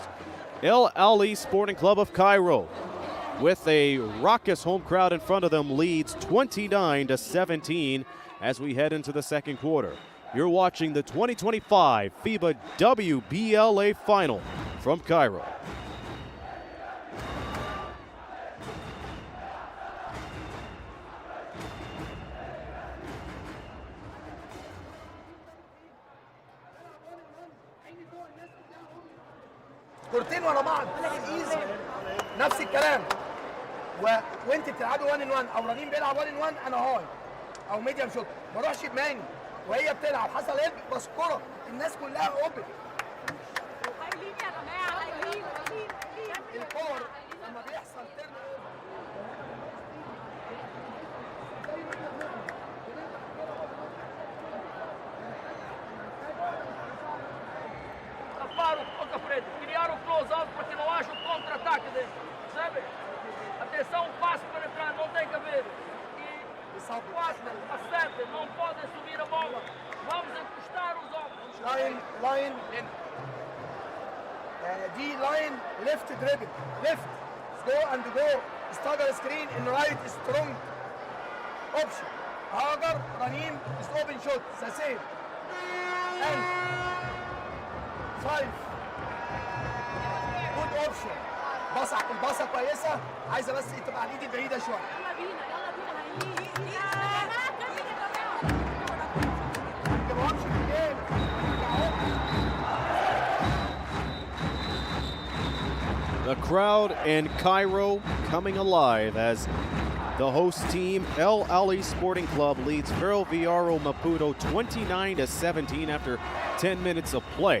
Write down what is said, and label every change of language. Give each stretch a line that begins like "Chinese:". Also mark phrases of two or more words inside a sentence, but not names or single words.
English: Ahly Sporting Club of Cairo, with a raucous home crowd in front of them, leads 29-17 as we head into the second quarter. You're watching the 2025 FIBA WBLA Final from Cairo.
Arabic: كورتين ورا بعض ايزي نفس الكلام وانت بتلعبي
English: 1 on 1
Arabic: او رنين بيلعب
English: 1 on 1
Arabic: انا هاي او
English: medium shot
Arabic: ما اروحش بماني وهي بتلعب حصل ايه بسكره الناس كلها اوبن هايلين يا جماعه هايلين الكور لما بيحصل
Portuguese: Outra frente, criaram o close-out para que não haja o contra-ataque dele, sabe? Atenção, passe para entrar, não tem que haver. E só 4, acertem, não podem subir a bola. Vamos encostar os ombros.
English: line de line left dribble left go and go stagger screen in right strong option Hagar Raneem is open shot the same and 5 good option
Arabic: الباصه كويسه عايزه بس تبقى على الايد البعيده شويه يلا بينا هايلين ما تجيبهمش في الجيم
English: The crowd in Cairo coming alive as the host team, Ahly Sporting Club, leads Ferroviario Maputo 29-17 after 10 minutes of play.